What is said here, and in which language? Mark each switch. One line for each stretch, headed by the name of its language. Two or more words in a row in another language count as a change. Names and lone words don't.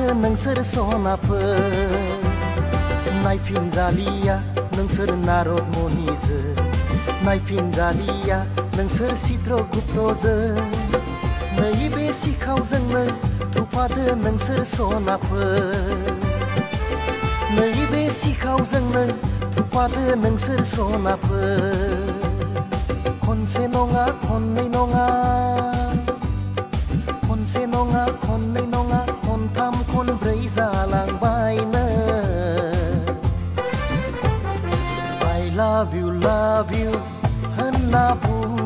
Bodo: नोंसोर सनाफोर नायफिनजालिया नोंसोर नारद मुनिजों नायफिनजालिया नोंसोर चित्रगुप्तजों नैबे सिखावजोंनो थफादो नोंसोर सनाफोर नैबे सिखावजोंनो थफादो नोंसोर सनाफोर खनसे नङा खननै नङा खनसे नङा खननै नङा खनथाम खनब्रै जालांबायनो
English: I love you
Bodo: होनना बुं